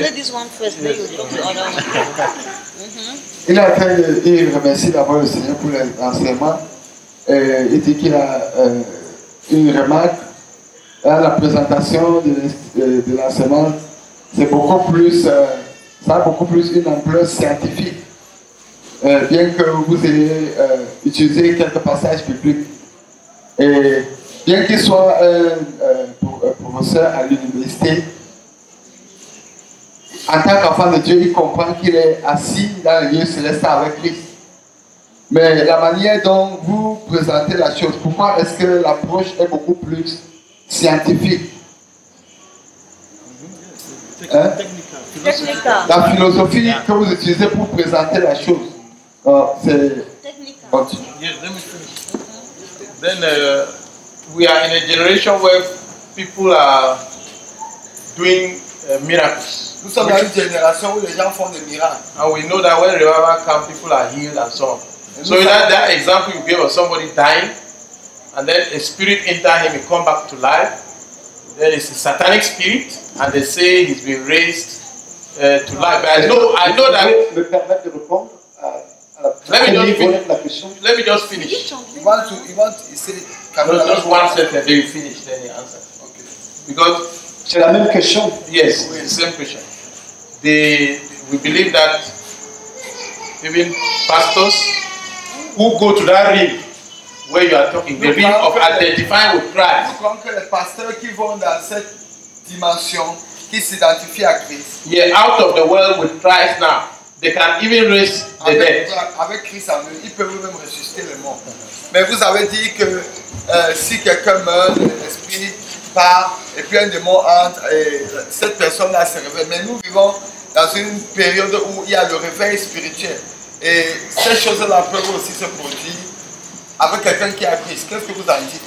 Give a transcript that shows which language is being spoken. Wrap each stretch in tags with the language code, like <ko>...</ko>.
<en>translate this one first, then you talk the other one.</en> <fr>Il est en train de remercier d'abord le Seigneur pour l'enseignement. Il dit qu'il a une remarque à la présentation de l'enseignement. C'est beaucoup plus, ça a beaucoup plus une ampleur scientifique. Bien que vous ayez utilisé quelques passages bibliques. Et bien qu'il soit professeur à l'université, en tant qu'enfant de Dieu, il comprend qu'il est assis dans le lieu céleste avec Christ. Mais la manière dont vous présentez la chose, pourquoi est-ce que l'approche est beaucoup plus scientifique? Hein? La philosophie que vous utilisez pour présenter la chose, c'est...</fr> <en>Yes, let me finish. Then we are in a generation where people are doing miracles.</en> <fr>Nous sommes dans une génération où les gens font des miracles.</fr> <en>And we know that when revival comes, people are healed and so on. So that example you gave of somebody dying, and then a spirit enter him, he come back to life. Then it's a satanic spirit, and they say he's been raised to life. But I know that. Me permettre de répondre à la question. Let me just finish. You want to say, No, just one sentence, then you finish, then you answer. Okay. Because</en> <fr>c'est la même question.</fr> <en>Yes, it's the same question. We believe that even pastors who go to that realm where you are talking, the realm of identifying with Christ.</en> <fr>Comme que les pasteurs qui vont dans cette dimension, qui s'identifient à Christ.</fr> <en>Yeah, out of the world with Christ now, they can even raise the dead.</en> <fr>Avec Christ en eux, ils peuvent même ressusciter les morts. Mais vous avez dit que si quelqu'un meurt, l'esprit part et puis un démon entre et cette personne-là se réveille. Mais nous vivons dans une période où il y a le réveil spirituel. Et ces choses-là peuvent aussi se produire avec quelqu'un qui a Christ. Qu'est-ce que vous en dites?</fr>